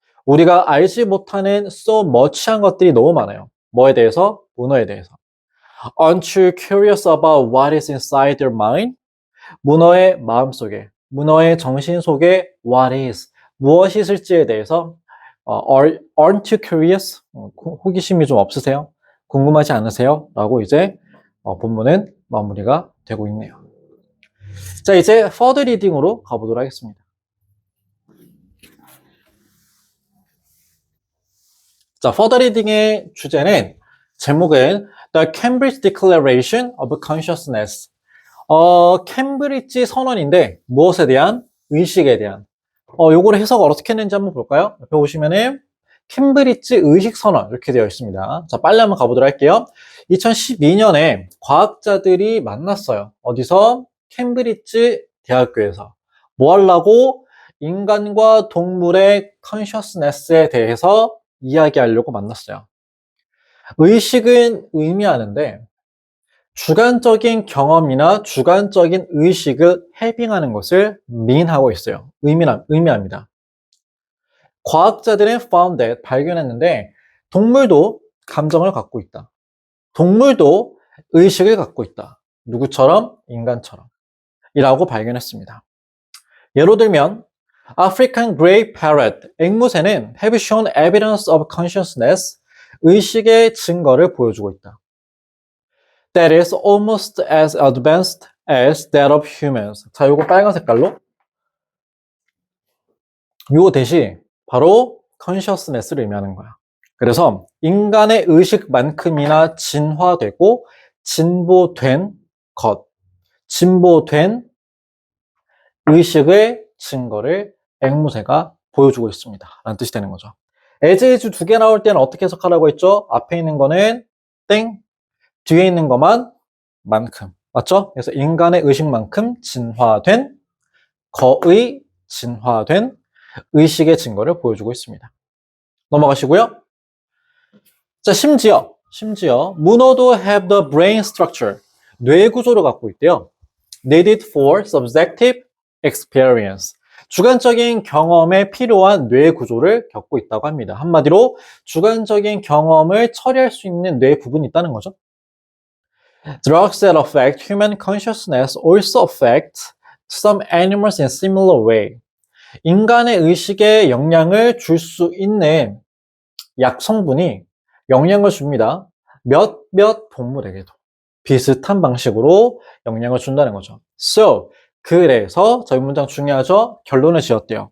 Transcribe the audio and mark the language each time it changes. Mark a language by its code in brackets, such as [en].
[ko] 우리가 알지 못하는 [en] so much [ko] 한 것들이 너무 많아요. 뭐에 대해서? 문어에 대해서. [en] Aren't you curious about what is inside their mind? [ko] 문어의 마음속에, 문어의 정신 속에 [en] what is, [ko] 무엇이 있을지에 대해서 [en] aren't you curious? [ko] 호기심이 좀 없으세요? 궁금하지 않으세요? 라고 이제 본문은 마무리가 되고 있네요. 자, 이제 further reading으로 가보도록 하겠습니다. 자, further reading의 주제는 제목은 The Cambridge Declaration of Consciousness. 캠브리지 선언인데 무엇에 대한? 의식에 대한. 요거를 해석을 어떻게 했는지 한번 볼까요? 옆에 보시면은 캠브리지 의식 선언 이렇게 되어 있습니다. 자, 빨리 한번 가보도록 할게요. 2012년에 과학자들이 만났어요. 어디서? 캠브리지 대학교에서. 뭐 하려고? 인간과 동물의 컨셔스네스에 대해서 이야기하려고 만났어요. 의식은 의미하는데 주관적인 경험이나 주관적인 의식을 해빙하는 것을 mean하고 있어요. 의미합니다. 과학자들은 [en] found that, [ko] 발견했는데 동물도 감정을 갖고 있다. 동물도 의식을 갖고 있다. 누구처럼? 인간처럼. 이라고 발견했습니다. [en] 예로 들면 African Grey Parrot, [ko] 앵무새는 [en] have shown evidence of consciousness, [ko] 의식의 증거를 보여주고 있다. [en] That is almost as advanced as that of humans. [ko] 자, 요거 빨간 색깔로. 요 대시 바로 consciousness를 의미하는 거야. 그래서 인간의 의식만큼이나 진화되고 진보된 것, 진보된 의식의 증거를 앵무새가 보여주고 있습니다. 라는 뜻이 되는 거죠. as 두 개 나올 때는 어떻게 해석하라고 했죠? 앞에 있는 거는 땡, 뒤에 있는 것만 만큼. 맞죠? 그래서 인간의 의식만큼 진화된 거의 진화된 의식의 증거를 보여주고 있습니다. 넘어가시고요. 자, 심지어 문어도 [en] have the brain structure, [ko] 뇌 구조를 갖고 있대요. [en] needed for subjective experience, [ko] 주관적인 경험에 필요한 뇌 구조를 겪고 있다고 합니다. 한마디로 주관적인 경험을 처리할 수 있는 뇌 부분이 있다는 거죠. [en] Drugs that affect human consciousness also affect some animals in similar way. [ko] 인간의 의식에 영향을 줄 수 있는 약 성분이 영향을 줍니다. 몇몇 동물에게도 비슷한 방식으로 영향을 준다는 거죠. So, 그래서 저희 문장 중요하죠? 결론을 지었대요.